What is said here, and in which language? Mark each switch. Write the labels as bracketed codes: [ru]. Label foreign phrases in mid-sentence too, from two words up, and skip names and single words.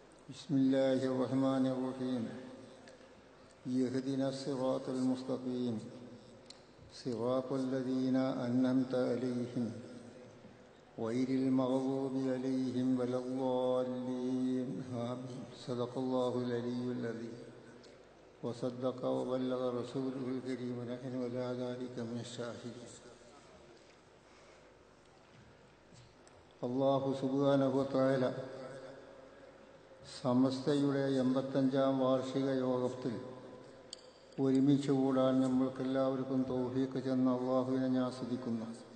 [ar] بسم الله الرحمن الرحيم يهدنا الصراط المستقيم صراط الذين أنعمت عليهم غير المغضوب عليهم ولا الضالين آمين. صدق الله العلي العظيم وصدق وبلغ رسوله الكريم ونحن على ذلك من الشاهدين. الله سبحانه وتعالى [ml] സമസ്തയുടെ 85-ാം വാർഷിക യോഗത്തിൽ ഒരുമിച്ച് കൂടാൻ നമ്മൾക്കെല്ലാവർക്കും തൗഫീഖ് ചെന്ന അള്ളാഹുവിനെ ഞാൻ സ്തുതിക്കുന്നു.